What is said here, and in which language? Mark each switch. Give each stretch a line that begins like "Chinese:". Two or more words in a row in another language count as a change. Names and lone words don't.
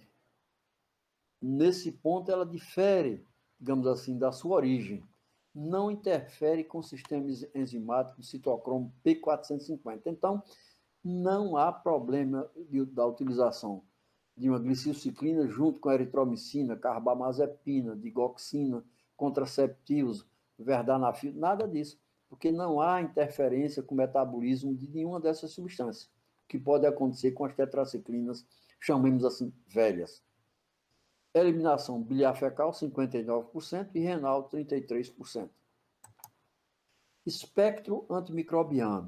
Portuguese: Nesse ponto, ela difere, digamos assim, da sua origem. Não interfere com o sistema enzimático do citocromo P450. Então, não há problema da utilização de uma glicilciclina junto com a eritromicina, carbamazepina, digoxina, contraceptivos, verdanafil, nada disso, porque não há interferência com o metabolismo de nenhuma dessas substâncias, que pode acontecer com as tetraciclinas, chamemos assim, velhas. Eliminação biliar fecal, 59%, e renal, 33%. Espectro antimicrobiano.